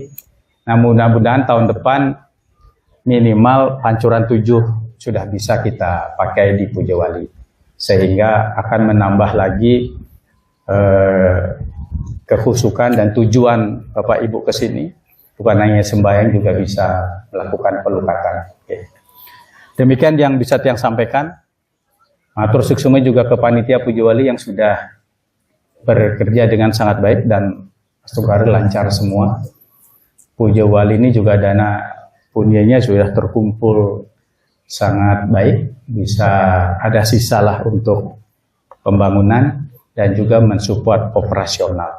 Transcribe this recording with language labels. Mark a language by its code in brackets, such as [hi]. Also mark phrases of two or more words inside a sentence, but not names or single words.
[id] Nah, mudah-mudahan tahun depan minimal pancuran 7 sudah bisa kita pakai di Pujawali. Sehingga akan menambah lagi kehusukan dan tujuan Bapak Ibu ke sini. Bukan hanya sembahyang, juga bisa melakukan pelukatan. Oke. Demikian yang bisa Tiang sampaikan. [ban] Matur suksuma [id] juga ke panitia Pujawali yang sudah bekerja dengan sangat baik dan Sungkaru lancar semua. Pujawali ini juga dana punyanya sudah terkumpul sangat baik, bisa ada sisa lah untuk pembangunan dan juga mensupport operasional.